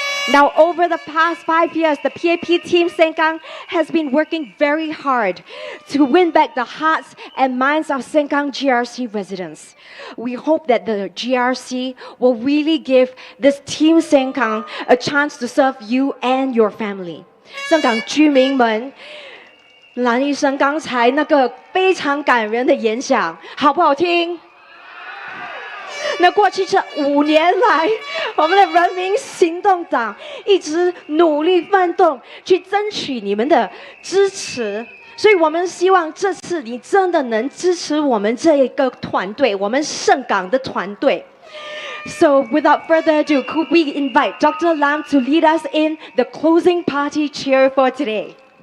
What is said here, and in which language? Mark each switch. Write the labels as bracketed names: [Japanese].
[English] Now, over the past 5 years, the PAP team Sengkang has been working very hard to win back the hearts and minds of Sengkang GRC residents. We hope that the GRC will really give this team Sengkang a chance to serve you and your family. [Chinese] 香港居民们，蓝医生刚才那个非常感人的演讲，好不好听？那过去这5年来，我们的人民行动党一直努力奋斗，去争取你们的支持，所以我们希望这次你真的能支持我们这一个团队，我们盛港的团队。 [English] So without further ado, could we invite Dr. Lam to lead us in the closing party cheer for today?